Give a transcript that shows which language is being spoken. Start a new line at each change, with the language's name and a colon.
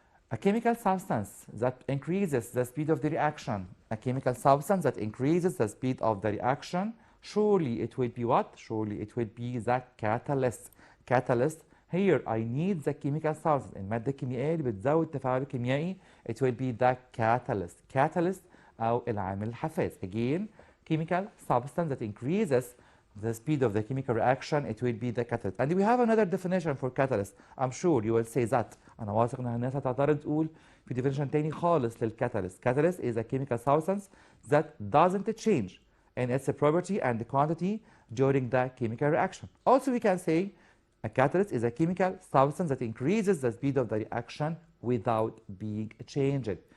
English: A chemical substance that increases the speed of the reaction. A chemical substance that increases the speed of the reaction. Surely it will be what? Surely it will be the catalyst. Catalyst. Here I need the chemical substance.
Arabic: المادة الكيميائية اللي بتزود التفاعل الكيميائي.
English: It will be the catalyst.
Arabic: Catalyst أو العامل الحفاز.
English: Again, chemical substance that increases the speed of the chemical reaction. It will be the catalyst. And we have another definition for catalyst. I'm sure you will say that.
Arabic: أنا واثق إن الناس هتعترض تقول في definition تاني خالص للcatalyst.
English: Catalyst is a chemical substance that doesn't change in its property and quantity during the chemical reaction. Also, we can say a catalyst is a chemical substance that increases the speed of the reaction without being changed.